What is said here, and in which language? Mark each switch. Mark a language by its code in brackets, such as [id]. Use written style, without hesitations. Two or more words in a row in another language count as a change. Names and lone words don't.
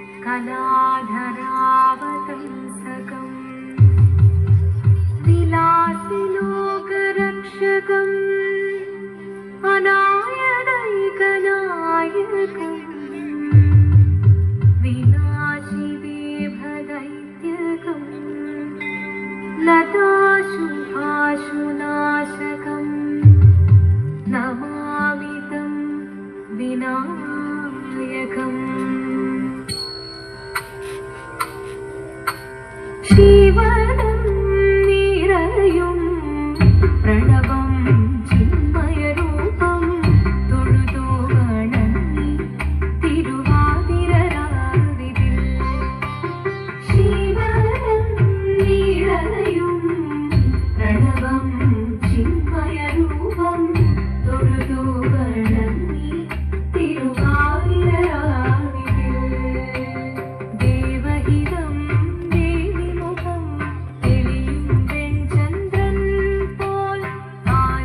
[sa] धनाधरावतंसकम् विलासिलोकरक्षकम् अनायदैकनायकम् विनाशिदेभदैत्यकम् लताशुभाशुनाशकम् नमामि तं विनायकम् शिवनं निरयुं प्रणवं चिन्मयरूपं [ml] തൊഴുതു വണങ്ങി തിരുവാതിരരാവിതിൽ ശിവനം നിരയും പ്രണവം ചിന്മയരൂപം തൊഴുതു വണങ്ങി തിരുവാതിരരാവിതിൽ ദേവഹിതം ദേവിമുഖം തെളിയും വെൺചന്ദ്രൻ പോൽ